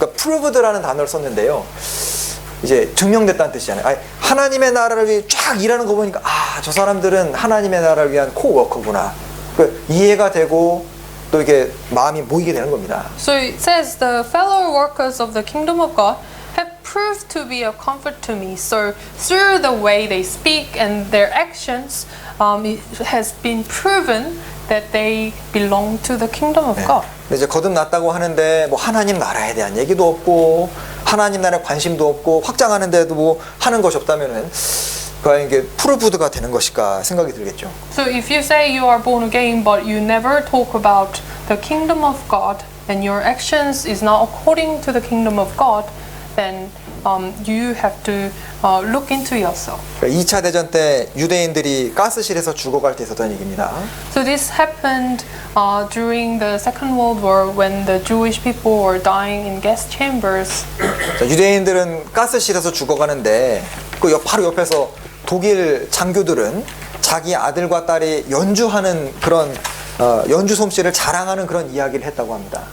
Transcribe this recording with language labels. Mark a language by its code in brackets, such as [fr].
[ko] 그러니까 proved라는 단어를 썼는데요, 이제 증명됐다는 뜻이잖아요. 아니, 하나님의 나라를 위해 쫙 일하는 거 보니까 저 사람들은 하나님의 나라를 위한 코워커구나. 그 이해가 되고 또 이게 마음이 모이게 되는 겁니다. [en] So it says the fellow workers of the kingdom of God have proved to be a comfort to me. So through the way they speak and their actions, it has been proven that they belong to the kingdom of God. [ko] 이제 거듭났다고 하는데 뭐 하나님 나라에 대한 얘기도 없고 하나님 나라에 관심도 없고 확장하는데도 뭐 하는 것이 없다면은 과연 이게 프로브드가 되는 것일까 생각이 들겠죠. [en] So if you say you are born again but you never talk about the kingdom of God and your actions is not according to the kingdom of God, then you have to look into yourself. [ko] 2차 대전 때 유대인들이 가스실에서 죽어갈 때 있었던 얘기입니다. [en] So this happened during the Second World War when the Jewish people were dying in gas chambers. [ko] 자, 유대인들은 가스실에서 죽어가는데 그 바로 옆에서 독일 장교들은 자기 아들과 딸이 연주하는 그런 연주 솜씨를 자랑하는 그런 이야기를 했다고 합니다.